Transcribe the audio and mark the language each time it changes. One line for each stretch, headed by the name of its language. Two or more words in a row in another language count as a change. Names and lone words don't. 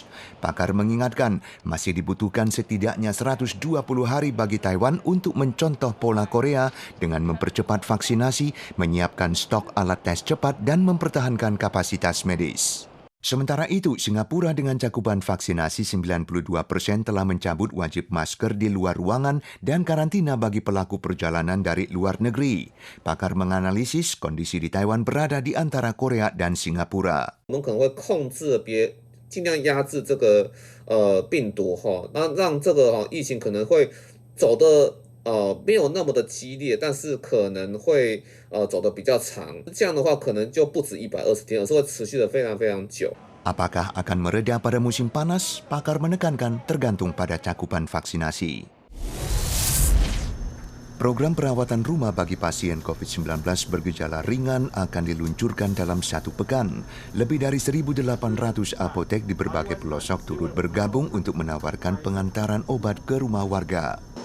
Indonesian: Pakar mengingatkan masih dibutuhkan setidaknya 120 hari bagi Taiwan untuk mencontoh pola Korea dengan mempercepat vaksinasi, menyiapkan stok alat tes cepat, dan mempertahankan kapasitas medis. Sementara itu, Singapura dengan cakupan vaksinasi 92% telah mencabut wajib masker di luar ruangan dan karantina bagi pelaku perjalanan dari luar negeri. Pakar menganalisis kondisi di Taiwan berada di antara Korea dan Singapura.
Chinese: 尽量压制这个病毒那让这个疫情可能会走的没有那么的激烈，但是可能会走得比较长。这样的话，可能就不止120天，而是会持续的非常非常久。
Indonesian: Apakah akan mereda pada musim panas? Pakar menekankan tergantung pada cakupan vaksinasi. Program perawatan rumah bagi pasien COVID-19 bergejala ringan akan diluncurkan dalam 1 pekan. Lebih dari 1.800 apotek di berbagai pelosok turut bergabung untuk menawarkan pengantaran obat ke rumah warga.